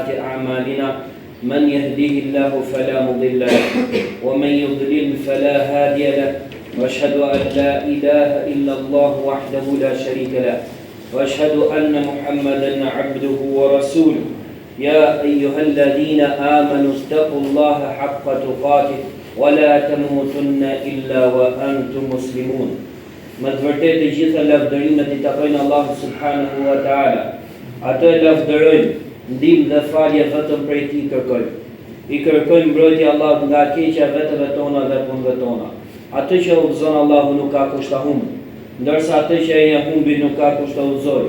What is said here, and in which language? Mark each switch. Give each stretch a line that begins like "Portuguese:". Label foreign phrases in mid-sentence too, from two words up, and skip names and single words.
Arabic: أعمالنا من يهديه الله فلا مضل له ومن يضلل فلا هادي له وأشهد أن لا إله إلا الله وحده لا شريك له وأشهد أن محمدا عبده ورسوله يا أيها الذين آمنوا اتقوا الله حق تقاته ولا تموتن إلا وأنتم مسلمون.
Albanian: Më të vërtetë të gjitha lavdërimet I takojnë Allahu
Arabic: سبحانه وتعالى.
Albanian: Atë lavdërojmë, ndihmë dhe falje vetëm prej Tij kërkojmë. I kërkojmë mbrojtje Allahut nga keqja vetëve tona dhe punëve tona. Atë që udhëzon Allahu nuk ka kusht ta humbë, ndërsa atë që e humbi nuk ka kusht ta udhëzojë.